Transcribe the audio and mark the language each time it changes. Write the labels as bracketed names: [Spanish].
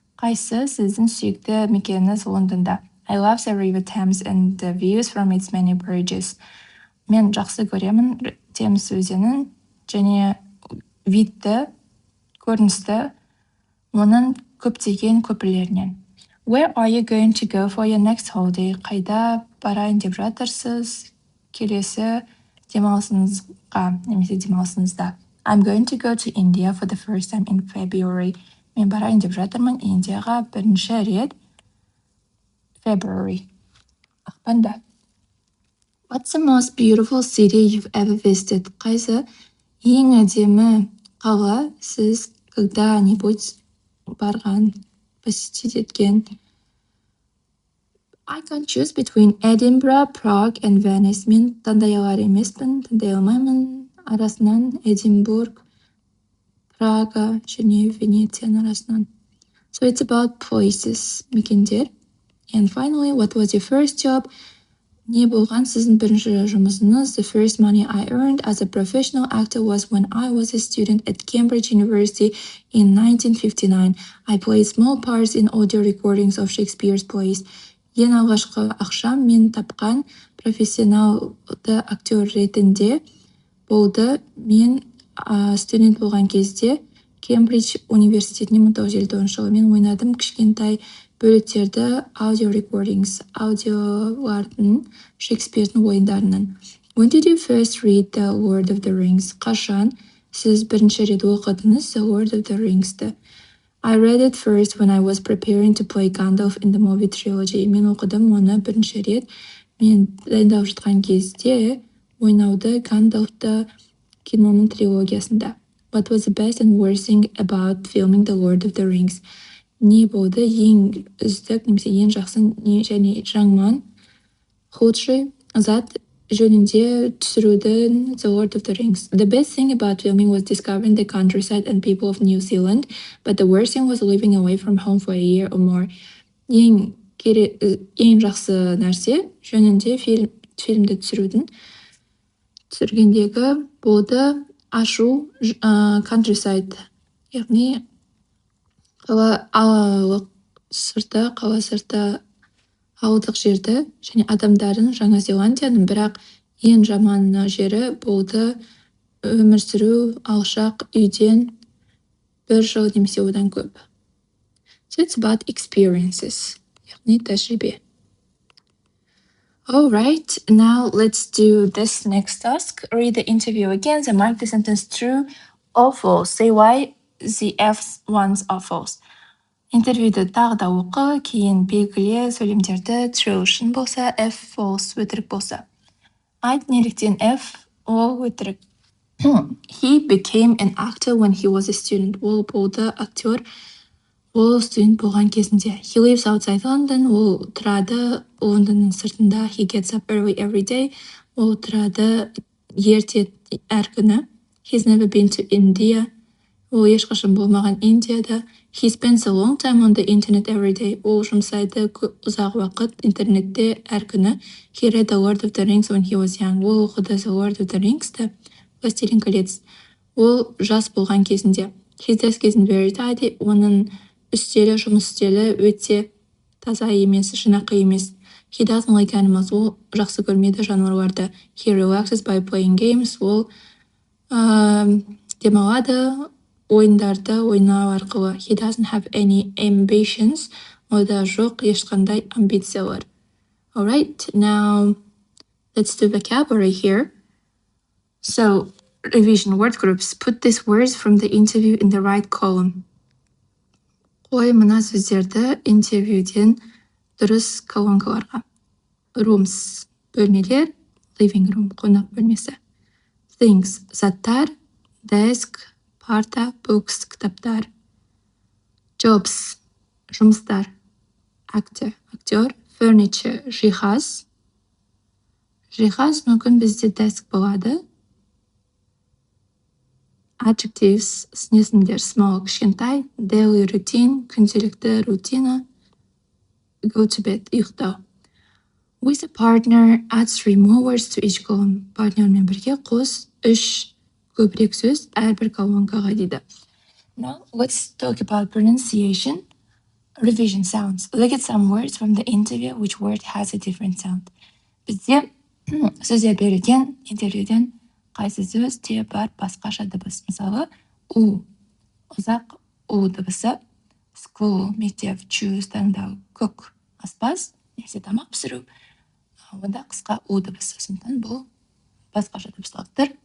[Kazakh] Қайсы сіздің сүйікті мекеніңіз Лондонда? [English] I love the river Thames and the views from its many bridges. [Kazakh] Мен жақсы көремін Темз өзенін және видті, көріністі оның көптеген көпірлерінен. [English] Where are you going to go for your next holiday? [Kazakh] Қайда барайын деп жатырсыз келесі демалысыңызға немесе демалысыңызда? [English] I'm going to go to India for the first time in February. [Kazakh] Мен барайын деп жатырмын Индияға бірінші рет February. Ақпанда. [English] What's the most beautiful city you've ever visited? [Kazakh] Қайсы ең әдемі қала сіз [Russian] когда-нибудь [Kazakh] барған, посетить еткен? [English] I can't choose between Edinburgh, Prague and Venice. [Kazakh] Мен таңдай алар емеспін, таңдай алмаймын арасынан Эдинбург, Прага және Венецияның арасынан. [English] So it's about places, [Kazakh] мекендер. [English] And finally, what was your first job? [Kazakh] Не болған сіздің бірінші жұмысыңыз? [English] The first money I earned as a professional actor was when I was a student at Cambridge University in 1959. I played small parts in audio recordings of Shakespeare's plays. [Kazakh] Ең алғашқы ақшам мен тапқан профессионалды актер ретінде болды. Мен студент болған кезде Кембридж университетіне 1959 жылы мен ойнадым кішкентай бөліктерді аудио recordings, аудиолардың Шекспирдің ойындарынан. [English] When did you first read The Lord of the Rings? [Kazakh] Қашан сіз бірінші рет оқыдыңыз The Lord of the Rings'ті? [English] I read it first when I was preparing to play Gandalf in the movie trilogy. [Kazakh] Мен оқыдым оны бірінші рет. Мен дайындалып жатқан кезде ойнауды Гандалфты киноның трилогиясында. [English] What was the best and worst thing about filming The Lord of the Rings? [Kazakh] Не болды ең үздік немесе ең жақсы және жаман [Russian] худший [Kazakh] зат жөнінде түсірудің The Lord of the Rings. [English] The best thing about filming was discovering the countryside and people of New Zealand, but the worst thing was living away from home for a year or more. [Kazakh] Ең жақсы нәрсе жөнінде фильмді түсіргендегі болды ашу countryside, яғни қала сырты ауылдық жерді және адамдарын Жаңа Зеландияның, бірақ ең жаман жері болды өмір сүру алшақ үйден 1 жыл немесе одан көп. [English] So it's about experiences, [Kazakh] яғни тәжірибе. [English] Alright, now let's do this next task. Read the interview again and mark the sentence true or false. Say why the F ones are false. [Kazakh] Интервьюді тағы да оқы, кейін белгіле сөйлемдерді true шын болса, F false өтірік болса. Айт неліктен F ол өтірік. [English] He became an actor when he was a student. [Kazakh] Ол болды актер, ол студент болған кезінде. [English] He lives outside London. [Kazakh] Ол тұрады Лондонның сыртында. [English] He gets up early every day. [Kazakh] Ол тұрады ерте әр күні. [English] He's never been to India. [Kazakh] Ол ешқашан болмаған Индияда. [English] He spends a long time on the internet every day. [Kazakh] Ол жұмсайды ұзақ уақыт интернетте әр күні. [English] He read The Lord of the Rings when he was young. [Kazakh] Ол оқыды The Lord of the Rings'ті, [Russian] Властелин колец. [Kazakh] Ол жас болған кезінде. [English] His desk isn't very tidy. [Kazakh] Оның үстелі, жұмыс үстелі өте таза емес, жинақы емес. [English] He doesn't like animals. [Kazakh] Ол жақсы көрмейді жануарларды. [English] He relaxes by playing games. [Kazakh] Ол демалады ойындарды ойнау арқылы. [English] He doesn't have any ambitions. [Kazakh] Ода жоқ ешқандай амбициялар. [English] Alright, now let's do vocabulary here. So, revision word groups. Put these words from the interview in the right column. [Kazakh] Қой мына сөздерді интервьюден дұрыс колонкаларға. [English] Rooms, [Kazakh] бөлмелер, [English] living room, [Kazakh] қонақ бөлмесі. [English] Things, [Kazakh] заттар, [English] desk, [Kazakh] парта, [English] books, [Kazakh] кітаптар. [English] Jobs, [Kazakh] жұмыстар. [English] Actor, актер. Furniture, [Kazakh] жиһаз. Жиһаз мүмкін бізде [English] desk [Kazakh] болады. [English] Adjectives, [Kazakh] снесімдер, [English] small, [Kazakh] кішкентай. [English] Daily routine, [Kazakh] күнделікті рутина. [English] Go to bed, [Kazakh] ұйықтау. [English] With a partner, add 3 more words to each column. [Kazakh] Партнермен бірге қос 3 көбірек сөз әрбір колонкаға дейді. [English] Now, let's talk about pronunciation. Revision sounds. Look at some words from the interview. Which word has a different sound? [Kazakh] Бізде сөздер берілген интервьюден қайсы сөзде бар басқаша дыбыс. Мысалы, у, ұзақ у дыбысы. [English] School, [Kazakh] мектеп, [English] choose, [Kazakh] таңдау, [English] cook, [Kazakh] аспаз, немесе тамақ пісіру. Онда қысқа у дыбысы. Сондықтан бұл басқаша дыбыстылықтар.